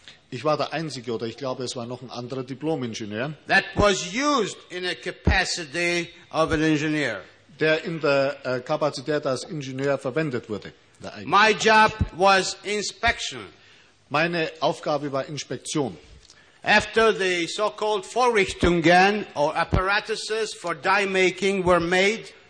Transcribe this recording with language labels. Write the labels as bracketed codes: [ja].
[de] Ich war der Einzige, oder ich glaube, es war noch ein anderer Diplom-Ingenieur. [en] That was used in a capacity of an engineer. [de] Der in der Kapazität als Ingenieur verwendet wurde. [en] My job was inspection. [de] Meine Aufgabe war Inspektion. [en] After the so-called Vorrichtungen or apparatuses for die making were made,